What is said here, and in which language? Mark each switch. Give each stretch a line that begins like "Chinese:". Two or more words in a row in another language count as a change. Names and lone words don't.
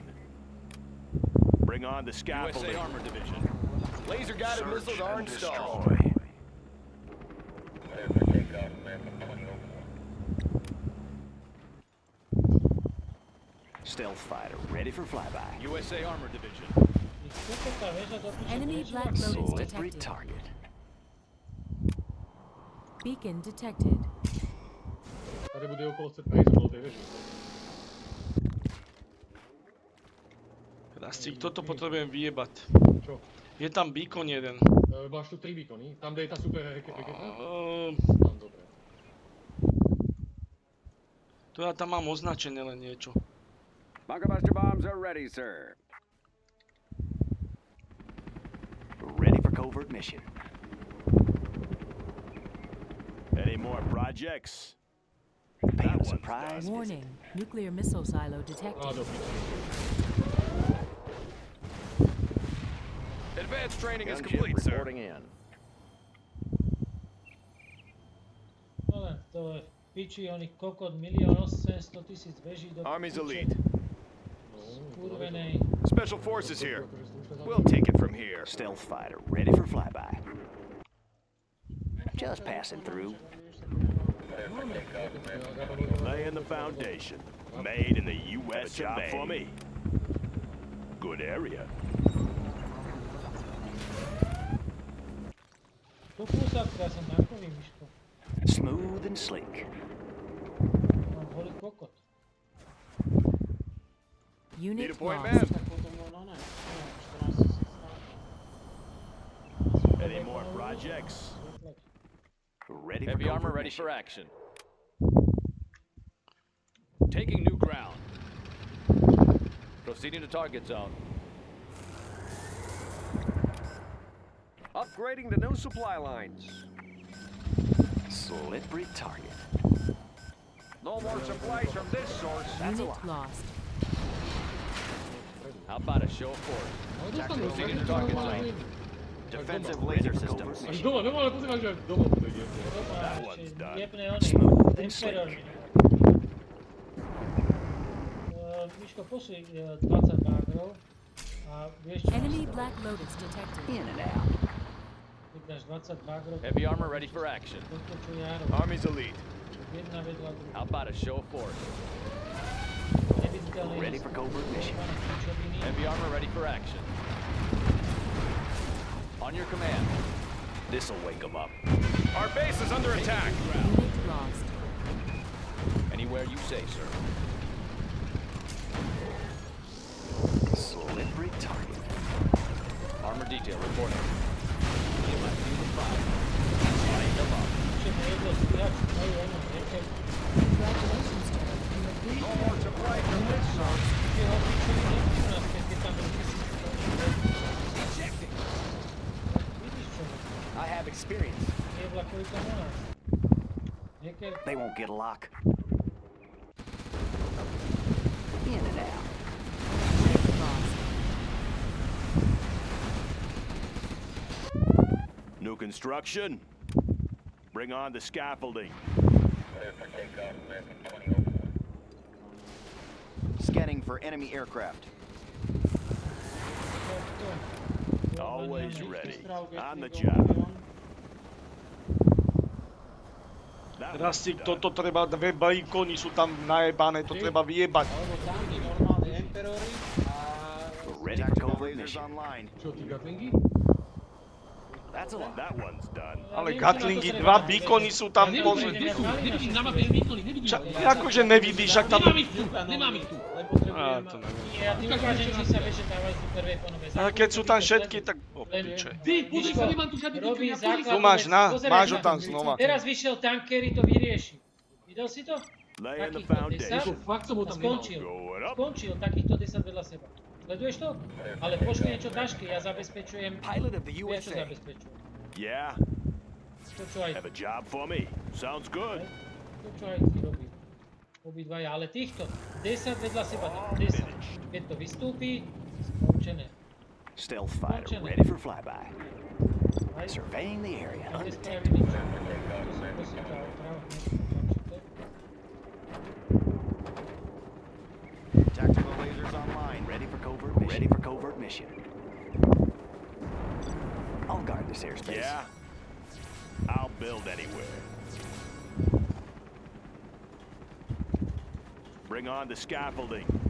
English: Bring on the scaffolding. USA Armor Division. Laser-guided missiles are installed. Destroy. Stealth fighter ready for flyby. USA Armor Division.
Croatian: I kako ta veža dopušta
English: Enemy
Croatian: preći
English: Black
Croatian: van?
English: Lotus Slippery detected. target. Beacon detected.
Slovak: Tady bude okolo C20 tej veži. Krasík, toto potrebujem vyjebať. Čo? Je tam beacon jeden. Máš tu 3 beacony? Tam, kde je tá super raketa? Ehm, Tam, dobre. To ja tam mám označené len niečo.
English: Bunkerbuster bombs are ready, sir. Ready for covert mission. Any more projects? Paying a surprise visit. Warning. Nuclear missile silo Á, detected.
Slovak: do piči.
English: Advanced training is Gunship complete, sir. reporting in.
Slovak: No len, to je v piči, oných kokot 1 800 000 veží do
English: Army's
Slovak: piče.
English: elite.
Slovak: Kurvenej.
English: Special forces here. We'll take it from here. Stealth fighter ready for flyby. Just passing through. Laying the foundation. Made in the U.S. Job for me. Good area.
Slovak: Tu kúsak, ja som takový, Miško.
English: Smooth and slick.
Slovak: Mám holý kokot.
English: Need a Unit point, lost. man? Any more projects? Ready for Heavy armor covert ready mission. for action. Taking new ground. Proceeding to target zone. Upgrading to new supply lines. Slippery target. No more supplies from this source. Unit lost. How about a show of force?
Slovak: Ale dostanú,
English: Proceeding
Slovak: tak
English: to target
Slovak: to
English: zone. Defensive laser systems.
Slovak: Až doma, no ale pozerám, že doma bude jebne.
English: That one's done.
Slovak: Jebne oný.
English: Smooth and Emperor. slick.
Slovak: Miško, posuj 20 bagrov a vieš čo?
English: Enemy Black Lotus detected. In and out.
Slovak: Keď dáš 20 bagrov,
English: Heavy armor ready for action.
Slovak: toto čo ja robím.
English: Army's elite.
Slovak: Jedna vedľa druhá.
English: How about a show of force?
Slovak: Neviditeľný
English: Ready for covert mission.
Slovak: pičoviny.
English: Heavy armor ready for action. On your command. This'll wake them up. Our base is under attack. Unit lost. Anywhere you say, sir. Slippery target. Armor detail reporting. Me and my team of 5. Light them up.
Slovak: Ešte mi jedlo stíhač, majú ono, reker.
English: Congratulations, General. You have been No more supplies from this source.
Slovak: Tie ho pičoviny, u nás, keď tam boli 1000. Vidíš čo?
English: I have experience.
Slovak: Je vlakovi tam u nás. Reker,
English: They won't get a lock. In and out. unit lost. New construction. Bring on the scaffolding. Scanning for enemy aircraft. Always ready. On the job. That one's
Slovak: Krasík,
English: done.
Slovak: toto treba, dve beacony sú tam najebané, to treba vyjebať.
English: Ready for Tactical covert lasers mission. online.
Slovak: Čo, tí gatlingy?
English: That's a lot. That one's done.
Slovak: Ale Gatlingy, dva beacony sú tam pozrieť. Nevidíš, na mape beacony, nevidím. Akože nevidíš, ak tam... Nemám ich tu. Á, to neviem. Ja ti ukážem, či sa vieš, že dávajú super weaponové. Ale keď sú tam všetky, tak... O, Len- piče. Ty, pozri sa, nemám tu žiadny Robí beacon. základnú Tu máš, vec. na, Pozeraj máš ho sa. tam znova. Teraz vyšiel tankery, to vyrieši. Videl si to?
English: Laying the
Slovak: Takýchto 10
English: foundation.
Slovak: Fakt som ho a tam nemal. skončil.
English: Going up.
Slovak: Skončil, takýchto 10 vedľa seba. Sleduješ to? Ale pošli niečo tašky, ja zabezpečujem.
English: Pilot of the
Slovak: Vieš, čo
English: USA.
Slovak: zabezpečujem.
English: Yeah.
Slovak: To, čo aj
English: Have a job for me. Sounds good.
Slovak: To, čo aj ty robí. Obidvaja, ale týchto 10 vedľa seba, 10. Keď to vystúpi, skončené.
English: Stealth fighter ready for flyby.
Croatian: Ajde.
English: Surveying the area
Croatian: Ajde
English: undetected.
Croatian: spravi niču. To se kao pravo nećete.
English: Tactical lasers online, ready for covert mission. Ready for covert mission. I'll guard this airspace. Yeah, I'll build anywhere. Bring on the scaffolding.